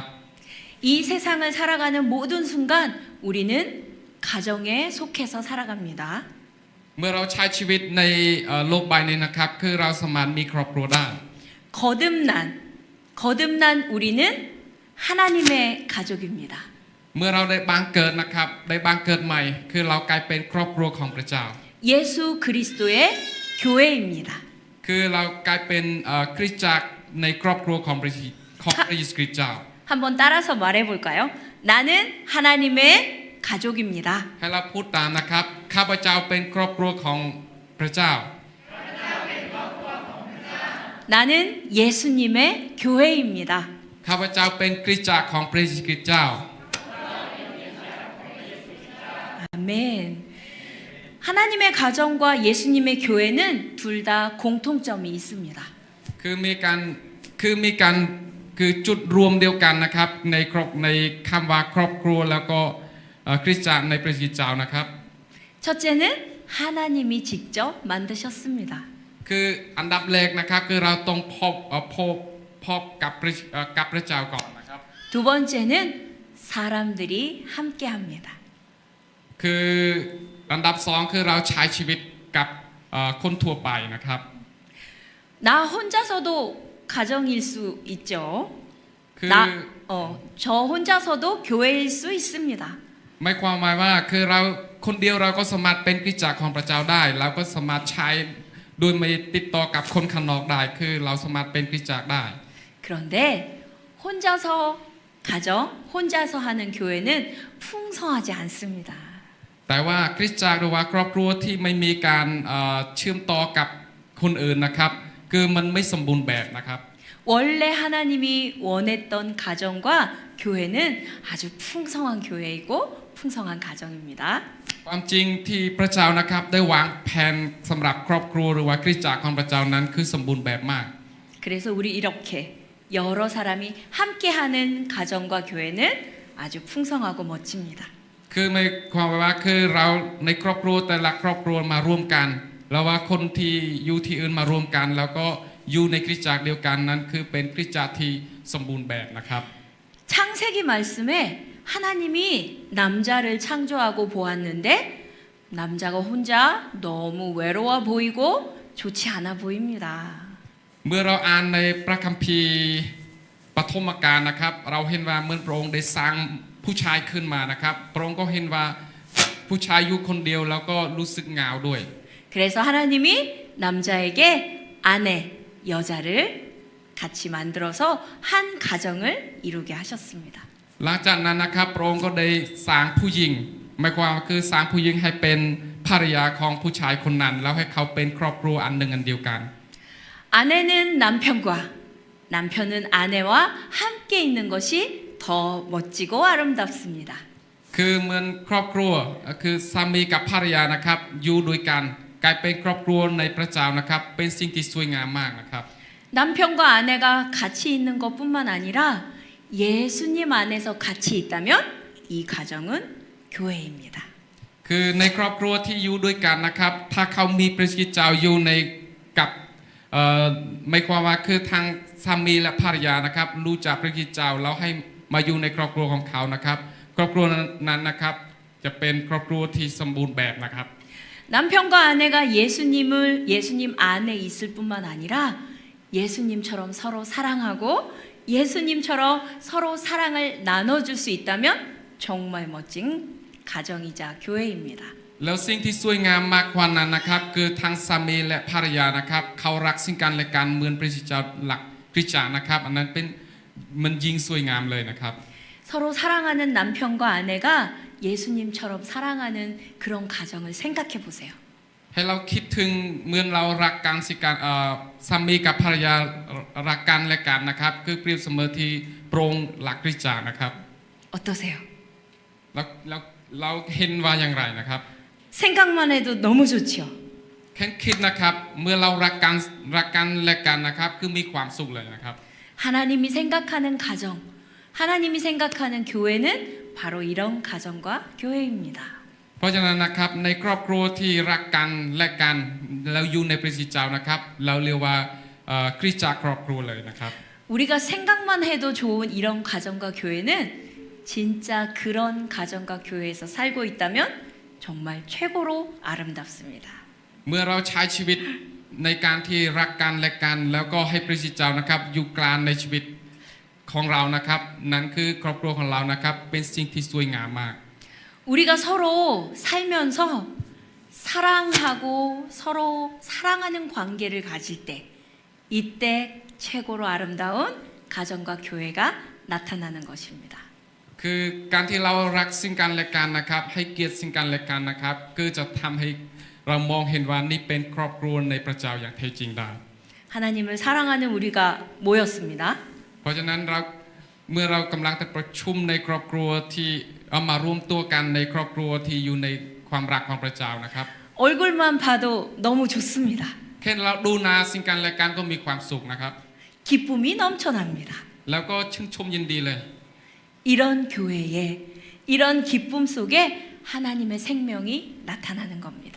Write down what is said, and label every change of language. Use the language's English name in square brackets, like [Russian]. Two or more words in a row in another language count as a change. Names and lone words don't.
[Korean] 이 세상을 살아가는 모든 순간 우리는 가정에 속해서 살아갑니다. [Thai] เมื่อเราใช้ชีวิตในโลกใบนี้นะครับคือเราสามารถมีครอบครัวได้ [Korean] 거듭난 우리는 하나님의 가족입니다. [Thai] เมื่อเราได้บังเกิดนะครับได้บังเกิดใหม่คือเรากลายเป็นครอบครัวของพระเจ้า [Korean] 예수 그리스도의 교회입니다. [Thai] คือเรากลายเป็นคริสตจักรในครอบครัวของพระเยซูคริสต์เจ้า [Korean] 한번 따라서 말해볼까요? 나는 하나님의 가족입니다. [Thai] ให้เราพูดตามนะครับข้าพเจ้าเป็นครอบครัวของพระเจ้า [Korean] 나는 예수님의 교회입니다. [Thai] ข้าพเจ้าเป็นคริสตจักรของพระเยซูคริสต์เจ้า [Korean] 아멘. 하나님의 가정과 예수님의 교회는 둘 다 공통점이 있습니다. [Thai] คือจุดรวมเดียวกันนะครับในคำว่าครอบครัวแล้วก็คริสตจักรในพระเยซูเจ้านะครับ [Korean] 첫째는 하나님이 직접 만드셨습니다. [Thai] คืออันดับแรกนะครับคือเราต้องพบกับพระเจ้าก่อนนะครับ [Korean] 두 번째는 사람들이 함께합니다. [Thai] คืออันดับสองคือเราใช้ชีวิตกับคนทั่วไปนะครับ [Korean] 나 혼자서도 가정일 수 있죠. [Thai] คือ [Korean] 저 혼자서도 교회일 수 있습니다. [Thai] ไม่ความหมายว่าคือเราคนเดียวเราก็สามารถเป็นคริสตจักรของพระเจ้าได้เราก็สามารถใช้โดยไม่ติดต่อกับคนข้างนอกได้คือเราสามารถเป็นคริสตจักรได้ [Korean] 그런데 혼자서 가정, 혼자서 하는 교회는 풍성하지 않습니다. [Thai] แต่ว่าคริสตจักรหรือว่าครอบครัวที่ไม่มีการเชื่อมต่อกับคนอื่นนะครับคือมันไม่สมบูรณ์แบบนะครับ [Korean] 원래 하나님이 원했던 가정과 교회는 아주 풍성한 교회이고 풍성한 가정입니다. [Thai] ความจริงที่พระเจ้านะครับได้วางแผนสำหรับครอบครัวหรือว่าคริสตจักรของพระเจ้านั้นคือสมบูรณ์แบบมาก [Korean] 그래서 우리 이렇게 여러 사람이 함께하는 가정과 교회는 아주 풍성하고 멋집니다. [Thai] คือไม่ความหมายว่าคือเราในครอบครัวแต่ละครอบครัวมาร่วมกันแล้วว่าคนที่อยู่ที่อื่นมาร่วมกัน แล้วก็อยู่ในคริสตจักรเดียวกันนั้นคือเป็นคริสตจักรที่สมบูรณ์แบบนะครับ [Korean] 창세기 말씀에 하나님이 남자를 창조하고 보았는데 남자가 혼자 너무 외로워 보이고 좋지 않아 보입니다. [Thai] เมื่อเราอ่านในพระคัมภีร์ปฐมกาลนะครับเราเห็นว่าเมื่อพระองค์ได้สร้างผู้ชายขึ้นมานะครับพระองค์ก็เห็นว่าผู้ชายอยู่คนเดียวแล้วก็รู้สึกเหงาด้วย [Korean] 그래서 하나님이 남자에게 아내, 여자를 같이 만들어서 한 가정을 이루게 하셨습니다. [Thai] หลังจากนั้นนะครับพระองค์ก็ได้สร้างผู้หญิงหมายความว่าคือสร้างผู้หญิงให้เป็นภรรยาของผู้ชายคนนั้นแล้วให้เขาเป็นครอบครัวอันหนึ่งอันเดียวกัน [Korean] 아내는 남편과 남편은 아내와 함께 있는 것이 더 멋지고 아름답습니다. [Thai] คือเหมือนครอบครัวคือสามีกับภรรยานะครับอยู่ด้วยกันกลายเป็นครอบครัวในพระเจ้านะครับเป็นสิ่งที่สวยงามมากนะครับ [Korean] 남편과 아내가 같이 있는 것뿐만 아니라 예수님 안에서 같이 있다면 이 가정은 교회입니다. [Thai] คือในครอบครัวที่อยู่ด้วยกันนะครับถ้าเขามีพระคริสต์เจ้าอยู่ในกับไม่ความว่าคือทางสามีและภรรยานะครับรู้จักพระคริสต์เจ้าแล้วให้มาอยู่ในครอบครัวของเขานะครับครอบครัวนั้นนะครับจะเป็นครอบครัวที่สมบูรณ์แบบนะครับ [Korean] 남편과 아내가 예수님 안에 있을 뿐만 아니라 예수님처럼 서로 사랑하고 예수님처럼 서로 사랑을 나눠줄 수 있다면 정말 멋진 가정이자 교회입니다. [Thai] แล้วสิ่งที่สวยงามมากกว่านั้นนะครับคือทั้งสามีและภรรยานะครับเขารักซึ่งกันและกันเหมือนพระเจ้าหลักคริสตจักรนะครับอันนั้นเป็นมันยิ่งสวยงามเลยนะครับ [Korean] 서로 사랑하는 남편과 아내가 예수님처럼 사랑하는 그런 가정을 생각해 보세요. [Thai] ให้เราคิดถึงเหมือนเรารักกันสิกันสามีกับภรรยารักกันและกันนะครับคือเปรียบเสมอที่โปร่งหลักคริสตจักรนะครับ [Korean] 어떠세요? [Thai] แล้วเราเห็นว่าอย่างไรนะครับ [Korean] 생각만 해도 너무 좋지요. [Thai] แค่คิดนะครับเมื่อเรารักกันและกันนะครับคือมีความสุขเลยนะครับ [Korean] 하나님이 생각하는 가정, 하나님이 생각하는 교회는 바로 이런 가정과 교회입니다. [Thai] เพราะฉะนั้นนะครับในครอบครัวที่รักกันและกันแล้วอยู่ในพระคริสต์เจ้านะครับเราเรียกว่าคริสตจักรครอบครัวเลยนะครับ [Korean] 우리가 생각만 해도 좋은 이런 가정과 교회는 진짜 그런 가정과 교회에서 살고 있다면 정말 최고로 아름답습니다. [Thai] เมื่อเราใช้ชีวิตในการที่รักกันและกันแล้วก็ให้พระเจ้านะครับอยู่กลางในชีวิตของเรานะครับนั่นคือครอบครัวของเรานะครับเป็นสิ่งที่สวยงามมาก [Korean] 우리가 서로 살면서 사랑하고 서로 사랑하는 관계를 가질 때 이때 최고로 아름다운 가정과 교회가 나타나는 것입니다. [Thai] คือการที่เรารักซึ่งกันและกันนะครับให้เกียรติซึ่งกันและกันนะครับก็จะทำให้เรามองเห็นว่านี่เป็นครอบครัวในพระเจ้าอย่างแท้จริงได้ [Korean] 하나님을 사랑하는 우리가 모였습니다. [Thai] เพราะฉะนั้นเราเมื่อเรากำลังจะประชุมในครอบครัวที่เอามารวมตัวกันในครอบครัวที่อยู่ในความรักของพระเจ้านะครับ [Korean] 얼굴만 봐도 너무 좋습니다. [Thai] แค่เราดูหนาซึ่งกันและกันก็มีความสุขนะครับ [Korean] 기쁨이 넘쳐납니다. [Thai] แล้วก็ชื่นชมยินดีเลย [Korean] 이런 교회에 이런 기쁨 속에 하나님의 생명이 나타나는 겁니다.